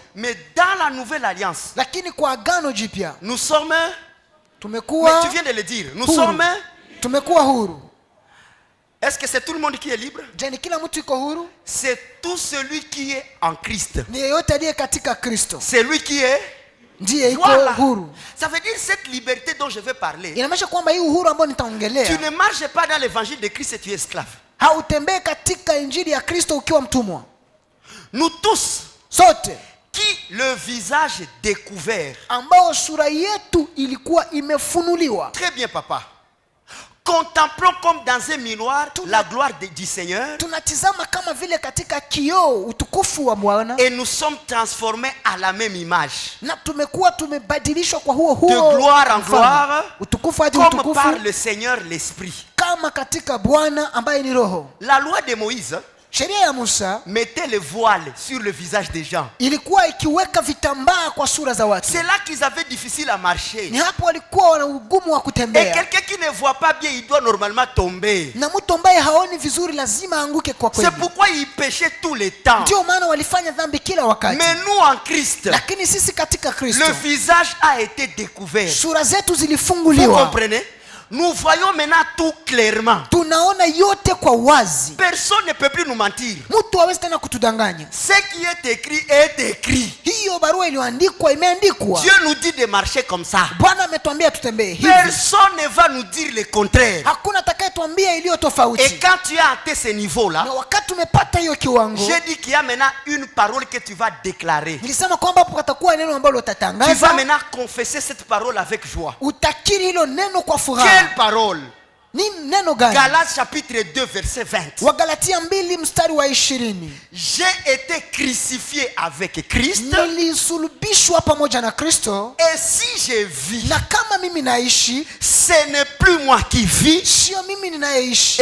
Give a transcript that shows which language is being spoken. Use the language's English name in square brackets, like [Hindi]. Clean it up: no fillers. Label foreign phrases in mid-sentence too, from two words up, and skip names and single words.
[French] Mais dans la nouvelle alliance, [Swahili] lakini kwa agano jipya [French] nous sommes... Mais [Swahili] tumekuwa [French] tu viens de le dire. Nous [Swahili] huru. [French] sommes... [Swahili] Tumekuwa huru. [French] Est-ce que c'est tout le monde qui est libre? [Swahili] Je, ni kila mtu iko huru? [French] C'est tout celui qui est en Christ. [Swahili] Ni yeyote aliye katika Kristo [French] C'est lui qui est... [Swahili] ndiye iko [French] Voilà. [Swahili] huru. [French] Ça veut dire cette liberté dont je vais parler. [Swahili] Inamaanisha kwamba hii uhuru ambao [French] Tu [Swahili] nitaongelea, [French] ne marches pas dans l'évangile de Christ et tu es esclave. [Swahili] hautembei katika injili ya Kristo ukiwa mtumwa. [French] Nous tous, [Swahili] Sote [French] qui le visage découvert. [Swahili] ambao sura yetu ilikuwa imefunuliwa, [French] Très bien, papa. Contemplons comme dans un miroir la gloire du Seigneur [Swahili] tunatizama kama vile katika kioo utukufu wa Bwana, [French] et nous sommes transformés à la même image. [Swahili] na tumekuwa tumebadilishwa kwa huo [French] De [Swahili] huo [French] gloire en [Swahili] mfano. [French] gloire, [Swahili] utukufu hadi [French] comme [Swahili] utukufu, [French] par le Seigneur l'Esprit. [Swahili] kama katika Bwana ambaye ni Roho. [French] La loi de Moïse [Swahili] Sheria ya Musa [French] mettait le voile sur le visage des gens. [Swahili] ilikuwa ikiweka vitambaa kwa sura za watu. [French] C'est là qu'ils avaient difficile à marcher. [Swahili] Ni hapo walikuwa wana ugumu wa [French] Et [Swahili] kutembea, [French] quelqu'un qui ne voit pas bien, il doit normalement tomber. [Swahili] na mtu ambaye haoni vizuri lazima aanguke kwa kweli. [French] C'est pourquoi ils péchaient tout le temps. [Swahili] Ndio maana walifanya dhambi kila wakati. [French] Mais nous en Christ, [Swahili] Lakini sisi katika Kristo [French] le visage a été découvert. [Swahili] sura zetu [French] Vous [Swahili] zilifunguliwa, [French] comprenez? Nous voyons maintenant tout clairement. [Swahili] tunaona yote kwa wazi. [French] Personne ne peut plus nous mentir. [Swahili] Mtu hawezi tena kutudanganya. [French] Ce qui est écrit est écrit. [Swahili] Hiyo barua iliyoandikwa imeandikwa. [French] Dieu nous dit de marcher comme ça. [Swahili] Bwana ametuambia tutembee hivi. [French] Personne ne va nous dire le contraire. [Swahili] Hakuna atakayetuambia iliyo [French] Et [Swahili] tofauti. [French] quand tu as atteint ce niveau-là, [Swahili] Na wakati tumepata hiyo kiwango, [French] j'ai dit qu'il y a maintenant une parole que tu vas déclarer. [Swahili] nilisema kwamba patakuwa neno ambalo [French] Tu vas [Swahili] utatangaza, [French] maintenant confesser cette parole avec joie. [Swahili] utakiri hilo neno kwa furaha. [French] Quelle parole? [Swahili] Ni neno gani? [French] Galates chapitre 2 verset 20. [Swahili] Wagalatia 2 mstari wa 20. [French] J'ai été crucifié avec Christ. [Swahili] Nilisulubishwa pamoja na Kristo. [French] Et si je vis, [Swahili] Na kama mimi naishi, [French] ce n'est plus moi qui vis. [Swahili] sio mimi ninayeishi.